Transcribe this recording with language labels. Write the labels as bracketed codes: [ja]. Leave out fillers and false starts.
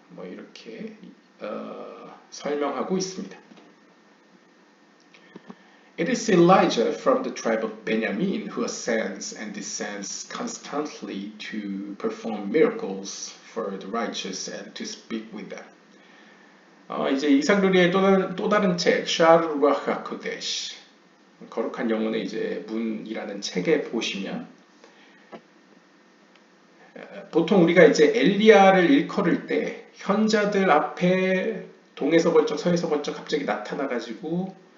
[ko] 이렇게 설명하고 있습니다. [en] It is Elijah from the tribe of Benjamin who ascends and descends constantly to perform miracles for the righteous and to speak with them. [ko] 이제 이삭루리의 또 다른 책, 샤르루아흐 하코데시, 거룩한 영혼의 이제 문이라는 책에 보시면 보통 우리가 이제 엘리야를 일컬을 때 현자들 앞에 동에서 벌쩍 서에서 벌쩍 갑자기 나타나가지고